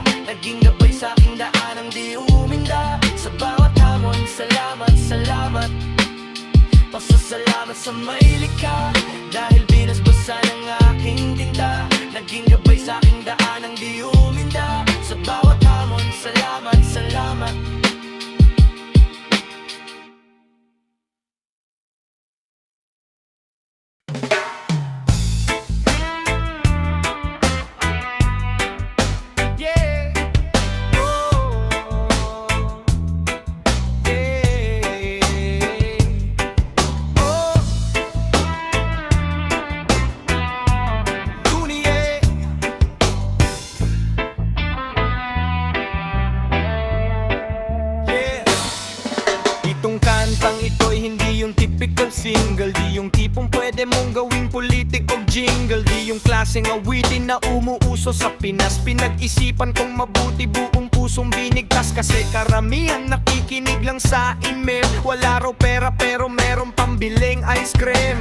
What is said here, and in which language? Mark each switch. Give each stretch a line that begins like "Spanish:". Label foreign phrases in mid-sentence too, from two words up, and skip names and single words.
Filipino: Naging gabay sa aking daanang di uminda. Sa bawat hamon, salamat, salamat. Pasasalamat sa may likha, dahil binasbasan ng aking tinta. Naging gabay sa aking daanang di uminda. Sa bawat hamon, salamat, salamat. Yeah. Oh. Yeah. Oh. Dunia. Yeah. Itong kantang ito'y hindi yung
English: typical single.
Filipino: Di yung tipong pwede mong gawing politik o jingle. Di yung klaseng awitin na umuuso sa Pinas. Pinag-isipan kong mabuti, buong pusong binigkas. Kasi karamihan nakikinig lang sa email. Wala raw pera pero meron pambiling
English: ice cream.